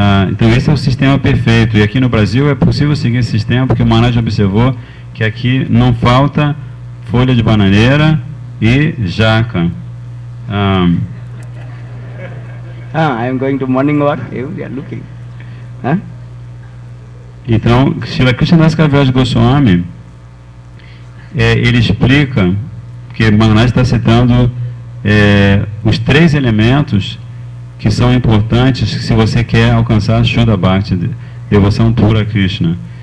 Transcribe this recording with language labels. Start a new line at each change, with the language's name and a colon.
Portuguese: Então esse é o sistema perfeito. E aqui no Brasil é possível seguir esse sistema, porque o Maharaj observou que aqui não falta folha de bananeira e jaca.
English: I am going to morning walk, you are looking.
Portuguese: Então, Srila Krishnadas Kaviraj Goswami, ele explica que Maharaj está citando os 3 elementos que são importantes se você quer alcançar Shuddha Bhakti, devoção pura a Krishna.